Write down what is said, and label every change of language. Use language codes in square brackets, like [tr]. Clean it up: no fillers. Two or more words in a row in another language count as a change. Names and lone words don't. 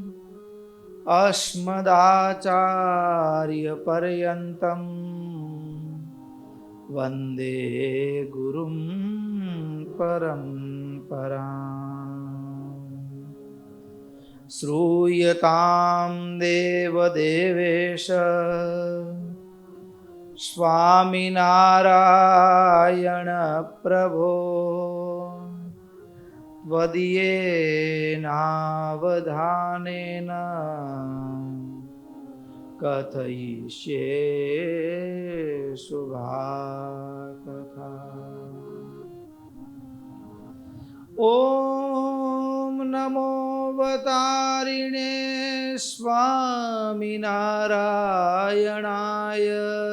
[sa] अस्मदाचार्यपर्यन्तं वन्दे गुरुं परम्पराम् श्रूयतां देवदेवेश स्वामिनारायण प्रभो त्वदीयेनावधानेन कथयिष्ये शुभा कथा. ॐ नमो अवतारिणे स्वामिनारायणाय.